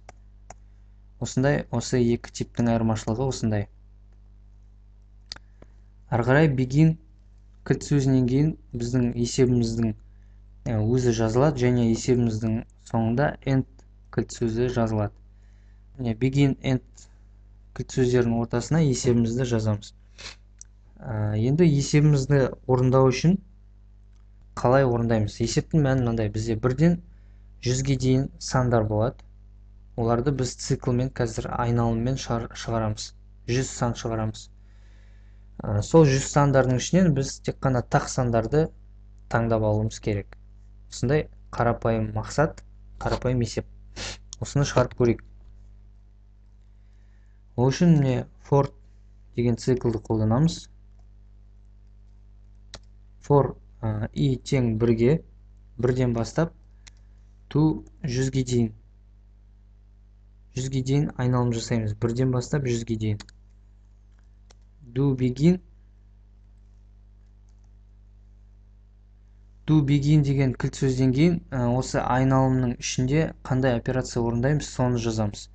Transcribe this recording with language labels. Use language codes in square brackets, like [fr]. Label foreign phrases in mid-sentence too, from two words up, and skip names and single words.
[kk] Осы екі типтің айырмашылығы осындай. Ары қарай begin кілт сөзінен кейін біздің есебіміздің өзі жазылады, және есебіміздің соңында end кілт сөзі жазылады. [en] Begin, end [kk] кілт сөздерінің ортасына есебімізді жазамыз. Енді есебімізді орындау үшін қалай орындаймыз? Есептің мәні мынандай: бізде 1-ден 100-ге дейін сандар болады. Оларды біз циклмен қазір айналыммен шығарамыз. 100 сан шығарамыз. Сол 100 сандардың ішінен біз тек қана тақ сандарды таңдап алуымыз керек. Осындай қарапайым мақсат, қарапайым есеп. Осыны шығарып көрейік. Ол үшін for деген циклды қолданамыз. For i тең 1-ге, 1-ден бастап to 100-ге дейін. 100-ге дейін айналым жасаймыз. 1-ден бастап 100-ге дейін. [en] Do begin [kk] деген кілт сөзден кейін осы айналымның ішінде қандай операция орындаймыз, соны жазамыз.